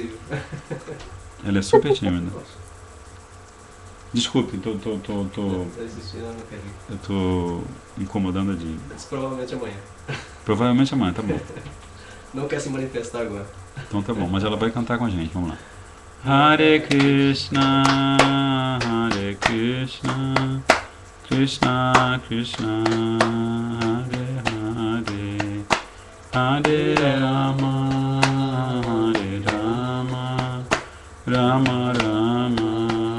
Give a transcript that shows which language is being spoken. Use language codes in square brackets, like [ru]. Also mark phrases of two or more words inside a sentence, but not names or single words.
[pt] Ela é super tímida. Desculpe, eu tô incomodando a Didi. Provavelmente amanhã. Provavelmente amanhã, tá bom. Não quer se manifestar agora. Então tá bom, mas ela vai cantar com a gente, vamos lá. [sa] Hare Krishna, Hare Krishna, Krishna Krishna, Hare Hare, Hare Rama, Hare Rama, Rama Rama,